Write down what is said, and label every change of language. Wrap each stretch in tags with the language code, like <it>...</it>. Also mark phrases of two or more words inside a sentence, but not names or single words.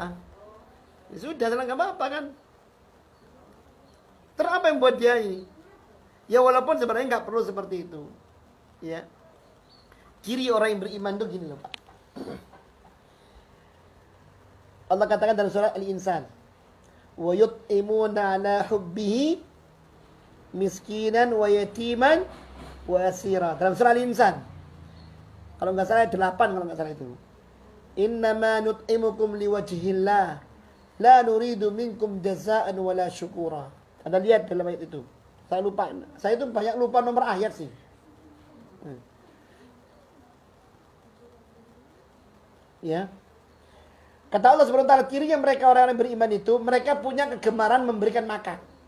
<id>Ya sudah, nggak apa-apa kan. Terus apa yang buat dia ini? Ya walaupun sebenarnya nggak perlu seperti itu. Ya. Ciri orang yang beriman itu gini loh Pak. Allah katakan dalam surah Al-Insan,</id> <ar>ويطعمون على حبه مسكينا ويتيما وأسيرا.</ar> <id>Dalam surah Al-Insan. Kalau nggak salah 8 kalau nggak salah itu.</id> <ar>إنما نطعمكم لوجه الله لا نريد منكم جزاء ولا شكورا.</ar> <id>Anda lihat dalam ayat itu. Saya lupa. Saya itu banyak lupa nomor ayat sih. Ya. Kata Allah</id> <ar>سبحانه وتعالى,</ar> <id>cirinya mereka orang-orang beriman itu, mereka punya kegemaran memberikan makan.</id>